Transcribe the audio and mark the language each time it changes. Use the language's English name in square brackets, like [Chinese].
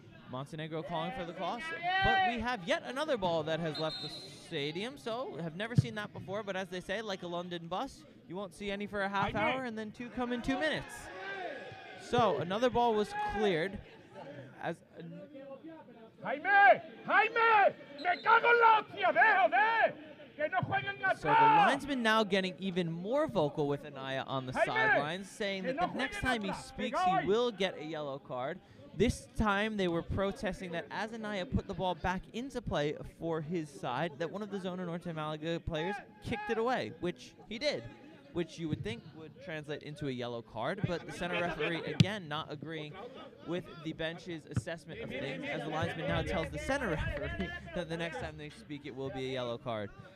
[English] Montenegro calling for the cross, but we have yet another ball that has left the stadium, so have never seen that before, but as they say, like a London bus, you won't see any for a half hour, and then 2 come in 2 minutes. So another ball was cleared as... [Spanish] Jaime, me cago en la hostia, joder, que no jueguen atrás. [English] So the linesman now getting even more vocal with Anaya on the sidelines, saying that the next time he speaks, he will get a yellow card. This time they were protesting that as Anaya put the ball back into play for his side, that one of the Zona Norte Málaga players kicked it away, which he did, which you would think would translate into a yellow card, but the center referee, again, not agreeing with the bench's assessment of things, as the linesman now tells the center referee that the next time they speak, it will be a yellow card.